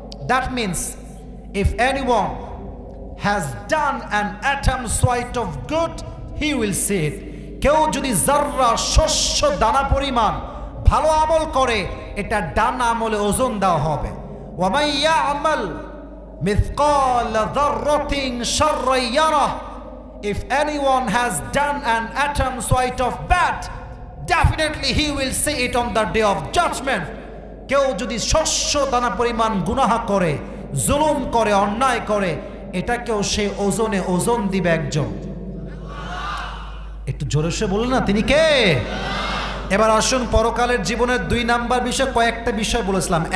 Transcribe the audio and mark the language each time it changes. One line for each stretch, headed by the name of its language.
English: That means if anyone has done an atom's weight of good, he will see it.
Bangla: কেউ যদি জাররা শস্য দানা পরিমাণ ভালো আমল করে, এটা ডান আমলে ওজন দেওয়া হবে।
Arabic: وَمَنْ يَعْمَلْ مِثْقَالَ ذَرَّةٍ شَرًّا يَرَهُ.
English: If anyone has done an atom's weight of bad, definitely he will see it on the day of judgment.
Bangla: কেউ যদি শস্য দানা পরিমাণ গুনাহ করে, জুলুম করে, অন্যায় করে, এটাকেও সে ওজনে ওজন দিবে একজন। একটু জোরে সে বলুন না তিনি কে? এবার আসুন পরকালের জীবনের 2 নাম্বার বিষয়, কয়েকটা বিষয় বলেছিলাম।